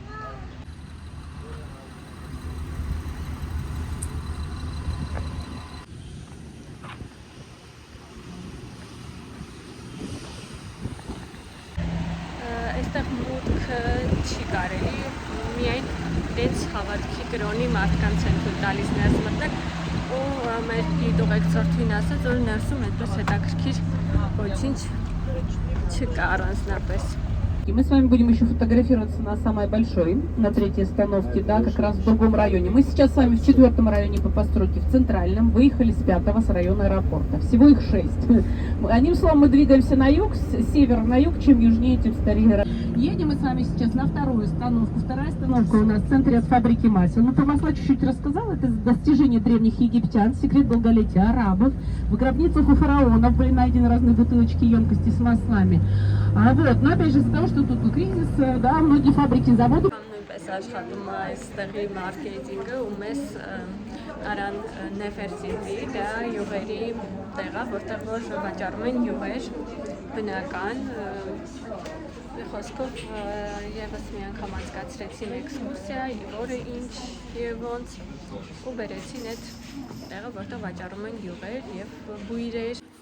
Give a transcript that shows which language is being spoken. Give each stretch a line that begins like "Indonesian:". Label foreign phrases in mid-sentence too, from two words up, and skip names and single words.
Armenian: Այստեղ մուտքը չի կարելի, միայն իրենց հավատքի կրոնի մարդկանց են թույլ տալիս ներս մտնել ու մեր դիտողեկցորդին ասաց, որ ներսում այդպես հետաքրքիր ոչինչ չկա առանձնապես։
Russian: Мы с вами будем еще фотографироваться на самой большой, на 3-й остановке, да, как раз в другом районе. Мы сейчас с вами в 4-м районе по постройке, в центральном, выехали с 5-го, с района аэропорта. Всего их 6. Одним словом, мы двигаемся на юг, с севера на юг, чем южнее, тем старее. Едем мы с вами сейчас на 2-ю остановку. 2-я остановка у нас в центре от фабрики масел. Ну, про масла чуть-чуть рассказала. Это достижение древних египтян, секрет долголетия арабов. В гробницах у фараонов были найдены разные бутылочки, емкости с маслами. Вот, но опять же, из-за того, что тут кризис, да, многие фабрики, заводы.
Armenian: Նույնպես աշխատում է այստեղի մարքեթինգը ու մեզ արան նեֆերսիտի, դա յուղերի տեղ է, որտեղ որ վաճառում են յուղեր, բնական, մի խոսքով եւս մի անգամ անցկացրեցին էքսկուրսիա, որը ինչ եւ ոնց ու բերեցին այդ տեղը, որտեղ վաճառում են յուղեր եւ բույրեր։